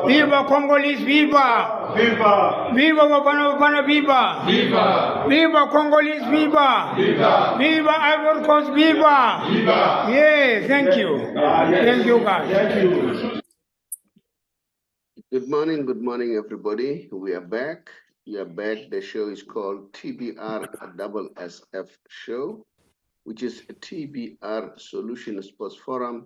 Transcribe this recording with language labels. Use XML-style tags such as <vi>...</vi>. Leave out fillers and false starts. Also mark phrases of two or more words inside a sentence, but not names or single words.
<en>Viva Congolese, viva! Viva! Viva Bafana Bafana, viva! Viva! Viva Congolese, viva! Viva! Viva Ivory Coast, viva! Viva! Yes, thank you. Yes. Thank you, guys. Thank you. Good morning, everybody. We are back. We are back. The show is called TBR SSF Show, which is a TBR Solution Sports Forum.</en>